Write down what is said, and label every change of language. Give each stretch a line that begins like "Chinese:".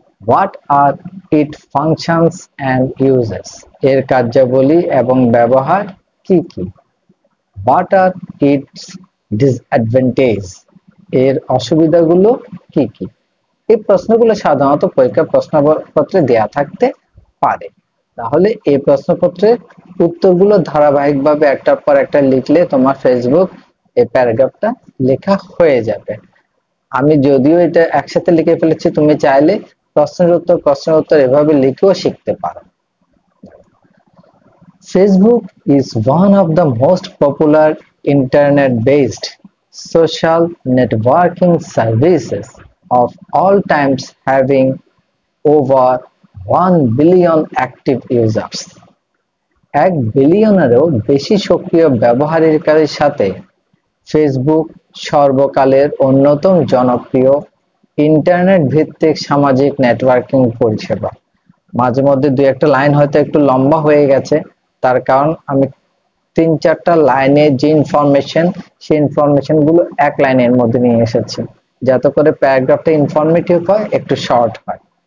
English: What are its functions and uses?
Bangla: এর কার্যাবলী এবং ব্যবহার কি কি?
English: What are its disadvantages?
Bangla: এর অসুবিধাগুলো কি কি? এই প্রশ্নগুলো সাধারণত পরীক্ষা প্রশ্নপত্রে দেয়া থাকতে পারে। তাহলে এই প্রশ্নপত্রের উত্তরগুলো ধারাবাহিকভাবে একটার পর একটা লিখলে তোমার ফেসবুক এই প্যারাগ্রাফটা লেখা হয়ে যাবে। আমি যদিও এটা একসাথে লিখে ফেলেছি, তুমি চাইলে প্রশ্নের উত্তর এভাবে লিখেও শিখতে পারো।
English: Facebook is one of the most popular internet-based social networking services of all times, having over 1 billion active users.
Bangla: 1 বিলিয়নেরও বেশি সক্রিয় ব্যবহারকারীর সাথে ফেসবুক সর্বকালের অন্যতম জনপ্রিয় ইন্টারনেট ভিত্তিক সামাজিক নেটওয়ার্কিং পরিষেবা। মাঝে মধ্যে দুই একটা লাইন হয়তো একটু লম্বা হয়ে গেছে, তার কারণ আমি 3-4টা লাইনে যে ইনফরমেশন, সেই ইনফরমেশন গুলো এক লাইনের মধ্যে নিয়ে এসেছি, যাতে করে প্যারাগ্রাফটা ইনফরমেটিভ হয়, একটু শর্ট হয়।